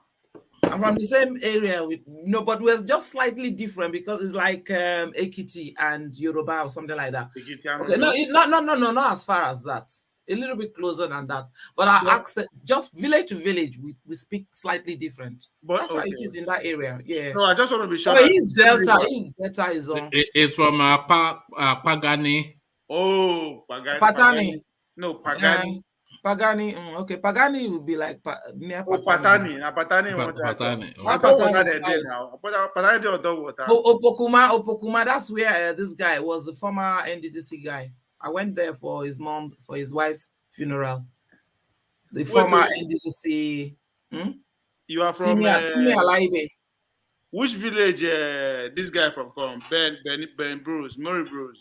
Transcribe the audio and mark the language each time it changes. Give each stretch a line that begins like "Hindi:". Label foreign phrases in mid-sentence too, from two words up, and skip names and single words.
English: I'm from the same area but we're just slightly different because it's like Ekiti and Yoruba or something like that. Okay, no, not as far as that. A little bit closer than that. But our accent, just village to village, we speak slightly different. But that's how it is in that area. Yeah. No, I just want to be sure. Oh, he's Delta. Is on. It's from Pagani. Oh, Pagani. Patani. No, Pagani. Pagani. Okay, Pagani would be like near Patani. Patani. Opokuma. That's where this guy was, the former NDDC guy. I went there for his wife's funeral. The former NDDC. You are from Timi Alaibe. Which village this guy from? Ben Bruce, Murray Bruce.